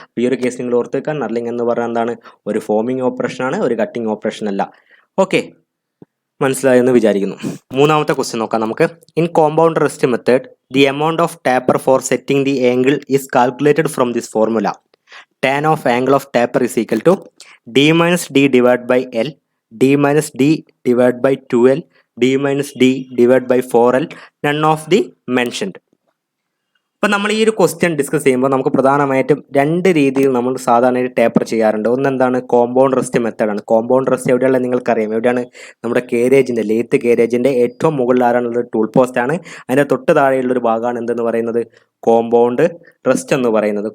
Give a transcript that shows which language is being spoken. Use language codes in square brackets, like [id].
[ml] ഈ ഒരു കേസ് നിങ്ങൾ ഓർത്ത് വെക്കാൻ, നർലിംഗ് എന്ന് പറഞ്ഞാൽ എന്താണ്, ഒരു ഫോമിംഗ് ഓപ്പറേഷനാണ്, ഒരു കട്ടിംഗ് ഓപ്പറേഷൻ അല്ല. ഓക്കെ, മനസ്സിലായെന്ന് വിചാരിക്കുന്നു. മൂന്നാമത്തെ ക്വസ്റ്റ്യൻ നോക്കാം നമുക്ക്. [en] In compound rest method the amount of taper for setting the angle is calculated from this formula. tan of angle of taper is equal to d minus d divided by L, d minus d divided by 2L, d minus d divided by 4L, none of the mentioned. [ml] അപ്പോൾ നമ്മൾ ഈ ഒരു question discuss ചെയ്യുമ്പോൾ നമുക്ക് പ്രധാനമായിട്ടും 2 രീതിയിൽ നമ്മൾ സാധാരണ ടേപ്പർ ചെയ്യാറുണ്ട്. ഒന്നെന്താണ്, കോമ്പൗണ്ട് റെസ്റ്റ് മെത്തേഡാണ്. കോമ്പൗണ്ട് റെസ്റ്റ് എവിടെയുള്ള നിങ്ങൾക്കറിയാം, എവിടെയാണ്, നമ്മുടെ കേരേജിൻ്റെ, ലേത്ത് കേരേജിൻ്റെ ഏറ്റവും മുകളിൽ ആരാണുള്ളത്, ടൂൾ പോസ്റ്റാണ്. അതിൻ്റെ തൊട്ട് താഴെയുള്ളൊരു ഭാഗമാണ് എന്തെന്ന് പറയുന്നത്, കോമ്പൗണ്ട് റെസ്റ്റ് എന്ന് പറയുന്നത്.